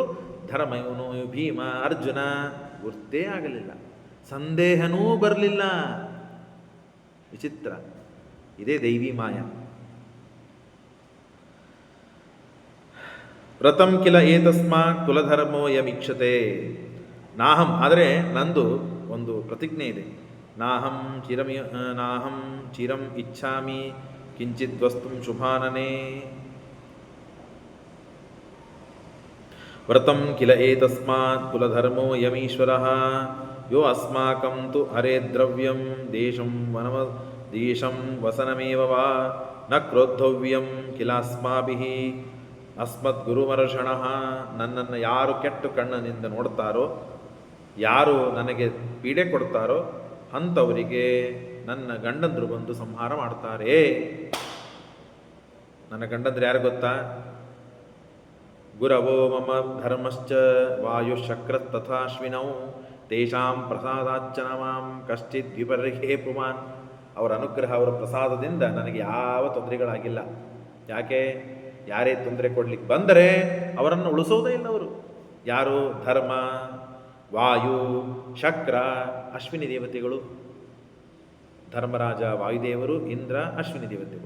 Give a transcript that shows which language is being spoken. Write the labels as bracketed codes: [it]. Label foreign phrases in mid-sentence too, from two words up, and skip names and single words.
[kn] ಧರ್ಮ, ಇವನು, ಭೀಮ, ಅರ್ಜುನ ಗುರ್ತೇ ಆಗಲಿಲ್ಲ, ಸಂದೇಹನೂ ಬರಲಿಲ್ಲ. ವಿಚಿತ್ರ. ಇದೇ ದೈವಿ ಮಾಯ. [sa] ವ್ರತಂ ಕಿಲ ಏತಸ್ಮಾ ಕುಲಧರ್ಮೋ ಯಮೀಕ್ಷತೆ. [kn] ನಾಹಂ, ಆದರೆ ನಂದು ಒಂದು ಪ್ರತಿಜ್ಞೆ ಇದೆ. [sa] ನಾಹಂ ಚಿರಂ ಇಚ್ಛಾಮಿ ಕಿಂಚಿತ್ ವಸ್ತುಂ ಶುಭಾನನೇ. ವ್ರತಂ ಕಿಲ ಏತಸ್ಮಾತ್ ಕುಲಧರ್ಮೋ ಯಮೀಶ್ವರಃ ಯೋ ಅಸ್ಮಾಕಂ ತು ಹರೇ ದ್ರವ್ಯಂ ದೇಶಂ ವಸನಮೇವ ವಾ ನ ಕ್ರೋದ್ಧವ್ಯಂ ಕಿಲಾಸ್ಮಾಭಿಃ ಅಸ್ಮದ್ ಗುರುಮರ್ಷಣಃ. [kn] ನನ್ನನ್ನು ಯಾರು ಕೆಟ್ಟ ಕಣ್ಣಿನಿಂದ ನೋಡ್ತಾರೋ, ಯಾರು ನನಗೆ ಪೀಡೆ ಕೊಡ್ತಾರೋ ಅಂಥವರಿಗೆ ನನ್ನ ಗಂಡಂದರು ಬಂದು ಸಂಹಾರ ಮಾಡ್ತಾರೆ. ನನ್ನ ಗಂಡಂದ್ರೆ ಯಾರು ಗೊತ್ತಾ? [sa] ಗುರವೋ ಮಮ ಧರ್ಮಶ್ಚ ವಾಯುಶಕ್ರ ತಥಾಶ್ವಿನೌ ತೇಷಾಂ ಪ್ರಸಾದಾಚ್ಚನ ಮಾಂ ಕಶ್ಚಿತ್ ವಿಪರ್ಹೇ ಪುಮಾನ್. [kn] ಅವರ ಅನುಗ್ರಹ, ಅವರ ಪ್ರಸಾದದಿಂದ ನನಗೆ ಯಾವ ತೊಂದರೆಗಳಾಗಿಲ್ಲ. ಯಾಕೆ? ಯಾರೇ ತೊಂದರೆ ಕೊಡ್ಲಿಕ್ಕೆ ಬಂದರೆ ಅವರನ್ನು ಉಳಿಸೋದೇ ಇಲ್ಲ ಅವರು. ಯಾರು? ಧರ್ಮ, ವಾಯು, ಶಕ್ರ, ಅಶ್ವಿನಿ ದೇವತೆಗಳು. ಧರ್ಮರಾಜ ವಾಯುದೇವರು, ಇಂದ್ರ, ಅಶ್ವಿನಿ ದೇವತೆಗಳು.